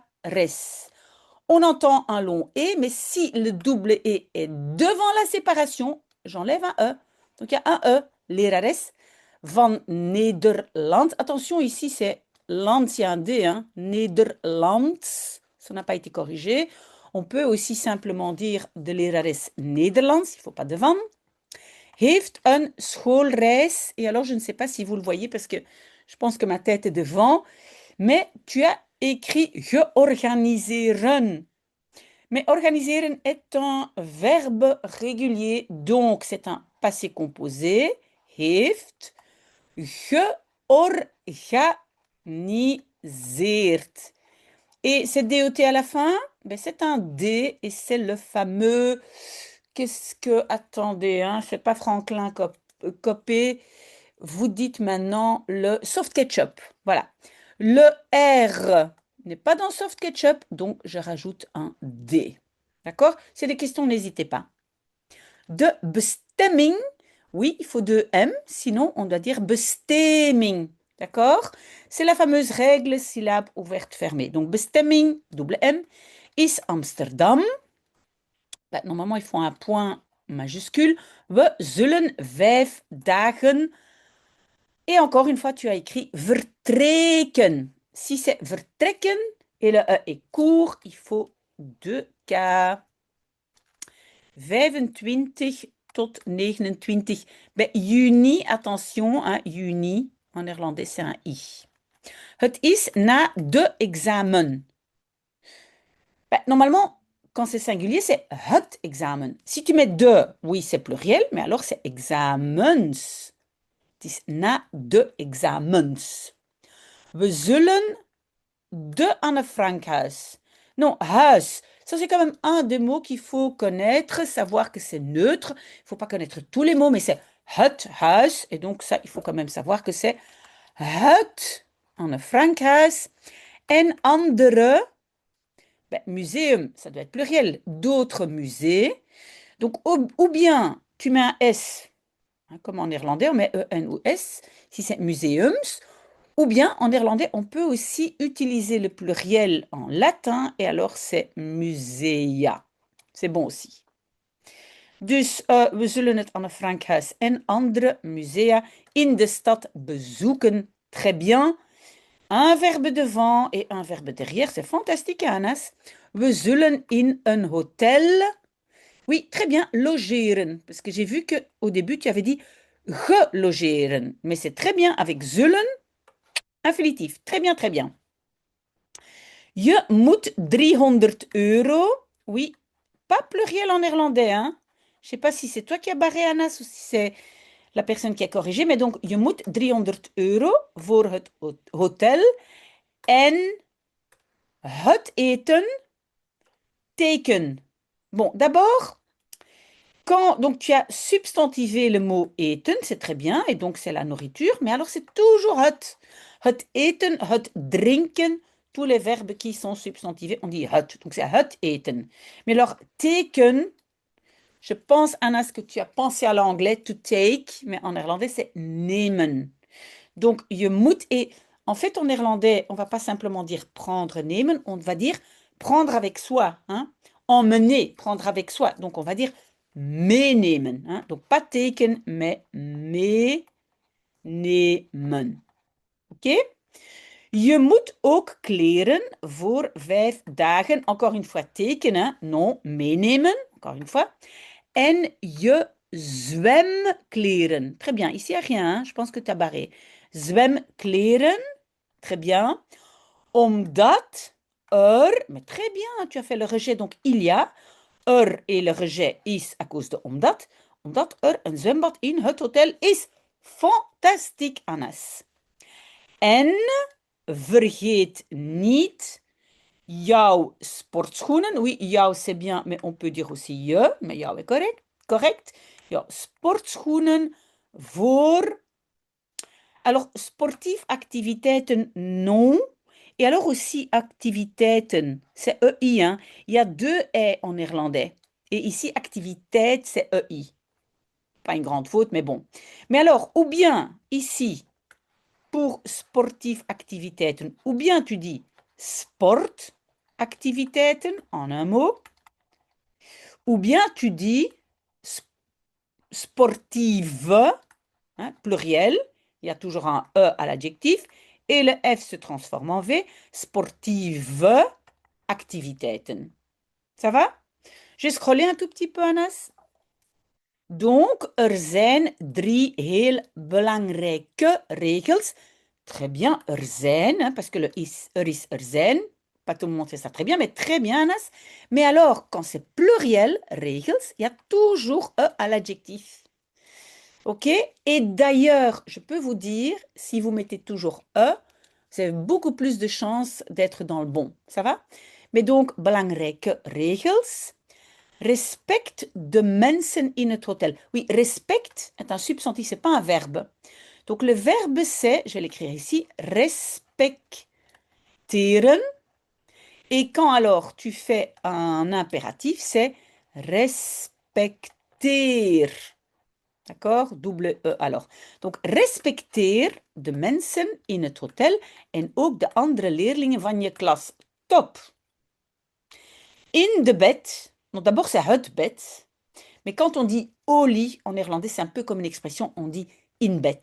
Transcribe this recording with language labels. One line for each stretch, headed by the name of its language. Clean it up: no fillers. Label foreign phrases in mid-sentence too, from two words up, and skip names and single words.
French: On entend un long et, mais si le double et est devant la séparation, j'enlève un e. Donc il y a un e, les rares
Dutch: van Nederland.
French: Attention, ici c'est l'ancien d, hein, Nederland. Ça n'a pas été corrigé. On peut aussi simplement dire
Dutch: de lerares Nederlands,
French: il ne faut pas de van.
Dutch: Heeft een schoolreis.
French: Et alors, je ne sais pas si vous le voyez parce que je pense que ma tête est devant, mais tu as écrit georganiseren. Mais organiseren est un verbe régulier, donc c'est un passé composé.
Dutch: Heeft georganiseerd.
French: Et c'est DOT à la fin, ben c'est un D et c'est le fameux. Qu'est-ce que. Attendez, hein, c'est pas Franklin Copé. Vous dites maintenant le soft ketchup. Voilà. Le R n'est pas dans soft ketchup, donc je rajoute un D. D'accord? C'est des questions, n'hésitez pas.
Dutch: De bestemming,
French: oui, il faut deux M, sinon on doit dire bestemming. D'accord? C'est la fameuse règle syllabe ouverte fermée. Donc bestemming, double M,
Dutch: is Amsterdam.
French: Normalement, il faut un point majuscule.
Dutch: We zullen 5 dagen.
French: Et encore une fois, tu as écrit vertrekken. Si c'est vertrekken et le E est court, il faut deux K.
Dutch: 25 tot 29. Juni,
French: attention, hein, juni, en néerlandais, c'est un I.
Dutch: Het is na de examen.
French: Normalement, quand c'est singulier, c'est
Dutch: het examen.
French: Si tu mets de, oui, c'est pluriel, mais alors c'est examens.
Dutch: Het is na de examens. We zullen de Anne Frank huis.
French: Non, huis. Ça, c'est quand même un des mots qu'il faut connaître, savoir que c'est neutre. Il ne faut pas connaître tous les mots, mais c'est
Dutch: het huis.
French: Et donc, ça, il faut quand même savoir que c'est
Dutch: het Anne Frank huis. En andere,
French: muséum, ça doit être pluriel, d'autres musées. Donc, ou bien tu mets un S, hein, comme en néerlandais, on met E-N ou S, si c'est museums. Ou bien en néerlandais, on peut aussi utiliser le pluriel en latin et alors c'est musea. C'est bon aussi.
Dutch: Dus we zullen het Anne Frank huis en andere musea in de stad bezoeken.
French: Très bien. Un verbe devant et un verbe derrière, c'est fantastique, Anas.
Dutch: We zullen in een hotel.
French: Oui, très bien, logeren. Parce que j'ai vu que au début, tu avais dit gelogeren. Mais c'est très bien avec zullen. Infinitif. Très bien, très bien.
Dutch: Je moet 300 €.
French: Oui, pas pluriel en néerlandais, hein. Je ne sais pas si c'est toi qui as barré Anas ou si c'est la personne qui a corrigé, mais donc
Dutch: je moet 300 € voor het hotel en het eten teken.
French: Bon, d'abord, quand donc tu as substantivé le mot eten, c'est très bien, et donc c'est la nourriture, mais alors c'est toujours het.
Dutch: Het eten, het drinken,
French: tous les verbes qui sont substantivés, on dit het. Donc c'est
Dutch: het eten.
French: Mais alors, teken, je pense, Anna, ce que tu as pensé à l'anglais,
English: to take,
French: mais en néerlandais, c'est nemen. Donc,
Dutch: je moet,
French: et en fait, en néerlandais, on ne va pas simplement dire prendre, nemen, on va dire prendre avec soi, hein? Emmener, prendre avec soi. Donc, on va dire meenemen, hein? Donc, pas taken, mais meenemen. OK?
Dutch: Je moet ook kleren voor 5 dagen.
French: Encore une fois, tekenen, non, meenemen, encore une fois.
Dutch: En je zwemkleren.
French: Très bien, ici, il n'y a rien, hein? Je pense que tu as barré. Zwemkleren, très bien. Omdat mais très bien, tu as fait le rejet, donc il y a. Et le rejet is à cause de omdat.
Dutch: Omdat een zwembad in het hotel is. Fantastiek, Anas. En vergeet niet jouw sportschoenen.
French: Oui, jouw c'est bien, mais on peut dire aussi je. Mais jouw est correct. Correct.
Dutch: Jouw sportschoenen voor.
French: Alors,
Dutch: sportief activiteiten,
French: non. Et alors aussi activiteiten, c'est EI, hein. Il y a deux E en néerlandais. Et ici, activiteit, c'est EI. Pas une grande faute, mais bon. Mais alors, ou bien ici, pour
Dutch: sportief activiteiten,
French: ou bien tu dis
Dutch: sport activiteiten
French: en un mot, ou bien tu dis sportive, hein, pluriel, il y a toujours un E à l'adjectif, et le F se transforme en V,
Dutch: sportive activiteiten.
French: Ça va? J'ai scrollé un tout petit peu, Anas. Donc,
Dutch: zijn 3 heel belangrijke regels.
French: Très bien, zijn, hein, parce que le is,
Dutch: er zijn.
French: Pas tout le monde fait ça très bien, mais très bien, Anas. Mais alors, quand c'est pluriel, regels, il y a toujours E à l'adjectif. OK? Et d'ailleurs, je peux vous dire, si vous mettez toujours E, vous avez beaucoup plus de chances d'être dans le bon. Ça va? Mais donc,
Dutch: belangrijke regels. Respect de mensen in het hotel.
French: Oui, respect est un substantif, c'est pas un verbe. Donc le verbe c'est, je vais l'écrire ici, respecteren. Et quand alors tu fais un impératif, c'est respecteer. D'accord? Double E alors.
Dutch: Donc respecteer de mensen in het hotel en ook de andere leerlingen van je klas. Top! In de bed.
French: Donc d'abord c'est
Dutch: het bed.
French: Mais quand on dit au lit, en néerlandais, c'est un peu comme une expression, on dit
Dutch: in bed.